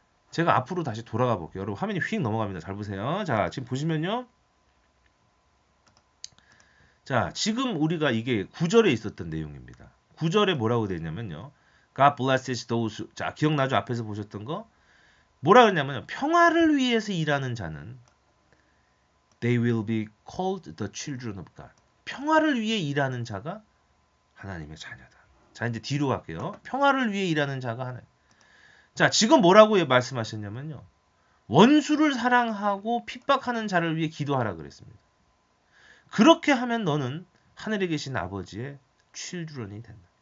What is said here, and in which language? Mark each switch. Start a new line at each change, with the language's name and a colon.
Korean: 제가 앞으로 다시 돌아가 볼게요. 여러분 화면이 휙 넘어갑니다. 잘 보세요. 자, 지금 보시면요. 자, 지금 우리가 이게 9절에 있었던 내용입니다. 9절에 뭐라고 되어 있냐면요.
English: God blesses those who...
Korean: 자, 기억나죠? 앞에서 보셨던 거? 뭐라 그러냐면요. 평화를 위해서 일하는 자는
English: They will be called the children of God.
Korean: 평화를 위해 일하는 자가 하나님의 자녀다. 자, 이제 뒤로 갈게요. 평화를 위해 일하는 자가 하나님. 자, 지금 뭐라고 말씀하셨냐면요. 원수를 사랑하고 핍박하는 자를 위해 기도하라 그랬습니다. 그렇게 하면 너는 하늘에 계신 아버지의 children이 된다.